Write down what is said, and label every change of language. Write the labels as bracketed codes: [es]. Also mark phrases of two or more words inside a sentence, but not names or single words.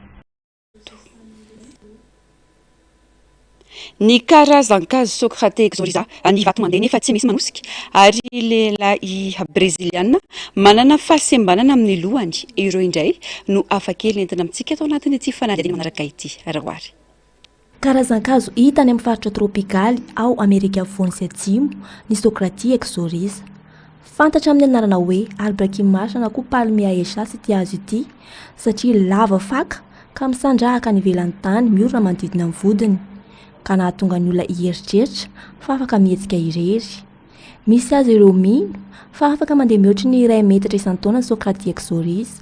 [mg] Ny karazan-kazo Socrate Exoriza ny vato mandeha nefa tsy misy manosika ary lehilahy breziliana manana fahasembanana amin'ny lohany ireo indray no afakely entina amintsika atao anatin'ity fanadihadiana manaraka ity arahoary. Karazan-kazo hita any amin'ny faritra tropikaly ao Amerika Afovoany sy Atsimo ny Socrate Exoriza. Fantatra amin'ny anarana hoe [fr] arbre qui marche [mg] na koa palmea echas ity hazo ity satria lava faka ka misandrahaka any ivelan'ny tany miorina manodidina amin'ny vodiny. Ka nahatonga ny olona hieritreritra fa afaka mihetsika irery. Misy azy ireo mino fa afaka mandeha mihoatra ny 1 metatra isan-taona ny Socrate Exoriza.